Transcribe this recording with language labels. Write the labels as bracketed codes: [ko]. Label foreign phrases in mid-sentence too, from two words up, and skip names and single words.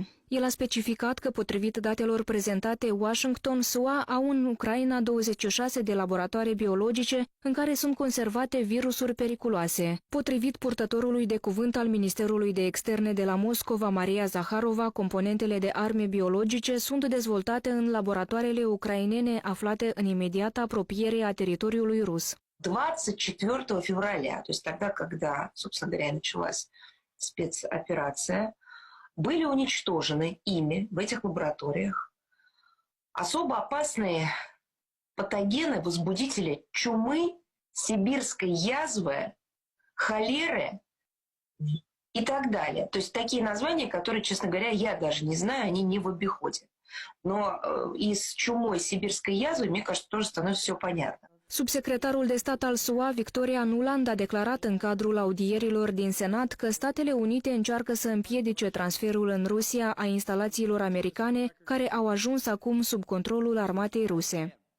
[ro] El a specificat că, potrivit datelor prezentate, Washington, SUA au în Ucraina 26 de laboratoare biologice în care sunt conservate virusuri periculoase. Potrivit purtătorului de cuvânt al Ministerului de Externe de la Moscova, Maria Zaharova, componentele de arme biologice sunt dezvoltate în laboratoarele ucrainene aflate în imediată apropiere a teritoriului rus. [ru] 24 февраля, то есть тогда, когда, собственно говоря, началась спецоперация, были уничтожены ими в этих лабораториях особо опасные патогены, возбудители чумы, сибирской язвы, холеры и так далее. То есть такие названия, которые, честно говоря, я даже не знаю, они не в обиходе. Но и с чумой, сибирской язвой, мне кажется, тоже становится все понятно. [ro] Subsecretarul de stat al SUA, Victoria Nuland, a declarat în cadrul audierilor din Senat că Statele Unite încearcă să împiedice transferul în Rusia a instalațiilor americane care au ajuns acum sub controlul armatei ruse.